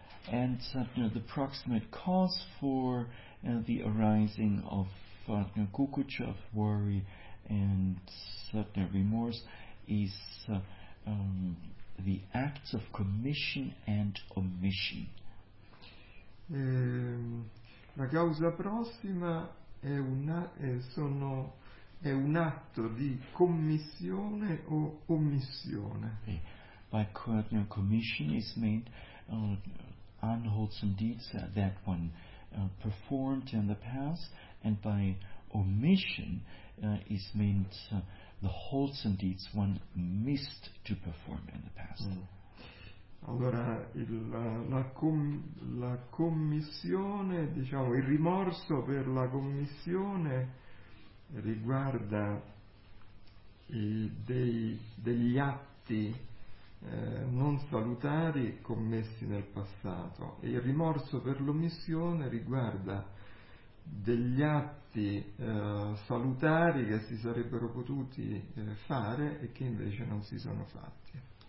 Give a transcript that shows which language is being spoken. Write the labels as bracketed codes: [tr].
[en] And the proximate cause for the arising of kukucha, of worry, and certain remorse is the acts of commission and omission. [it] La causa prossima è un atto di commissione o omissione. [en] By commission is meant unwholesome deeds that one performed in the past, and by omission is meant the wholesome deeds one missed to perform in the past. [it] Allora la commissione, diciamo il rimorso per la commissione riguarda degli atti non salutari commessi nel passato, e il rimorso per l'omissione riguarda degli atti salutari che si sarebbero potuti fare e che invece non si sono fatti.